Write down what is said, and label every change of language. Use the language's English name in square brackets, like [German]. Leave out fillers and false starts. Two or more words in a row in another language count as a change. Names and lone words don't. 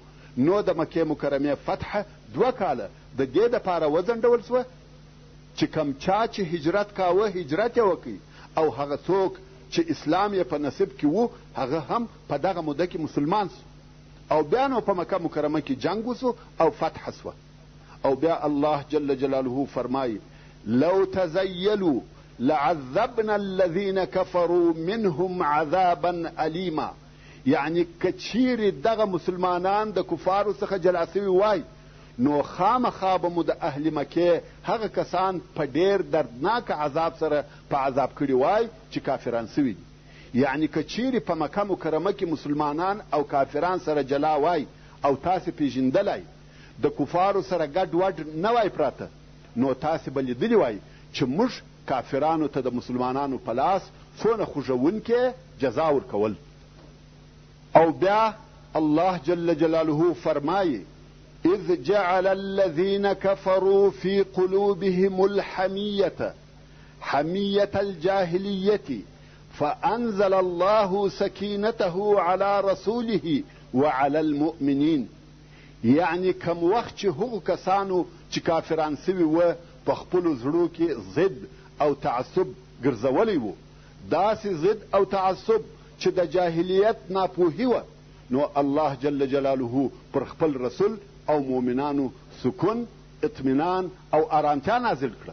[Pashto] نو د مکې مکرمې فتحه 2 کاله د دې دپاره وځنډول سوه چې کم چا چې هجرت کاوه هجرت یې وکړي او هغه څوک چې اسلام یې په نصیب کې و هغه هم په دغه موده کې مسلمان سو او بیا نو په مکه مکرمه کې جنگ وسو او فتح سوه. او بیا [Arabic] الله جل جلاله [Pashto] فرمایي [Arabic] لو تزيلوا لعذبنا الذين كفروا منهم عذابا أليما. [Pashto] یعنی کچیر دغه مسلمانان د کفارو څخه جلا سوي وای نو خامخا به مو د اهل مکې هغه کسان په ډېر دردناک عذاب سره په عذاب کړي وای چې کافران سوي دي. یعنی کچیر په مکه مکرمه کې مسلمانان او کافران سره جلا وای او تاسې پیژندلی د کفارو سره ګډ وډ نه وای پراته نو تاسې به لیدلي وای چې موږ کافرانو ته د مسلمانانو په لاس څونه خوږونکې جزا ورکول. او بیا [Arabic] الله جل جلاله [Pashto] فرمایي [Arabic] اذ جعل الذين كفروا في قلوبهم الحمية حمية الجاهلية فأنزل الله سكينته على رسوله وعلى المؤمنين. [Pashto] یعنی کم وخت چې هغو کسانو چې کافران سوي وه په خپلو زړو کې ضد او تعصب ګرځولی و، داسې ضد او تعصب چې د جاهلیت ناپوهي وه، نو [Arabic] الله جل جلاله [Pashto] پر خپل رسول او مؤمنانو سکون اطمینان او ارامتیا نازل کړه.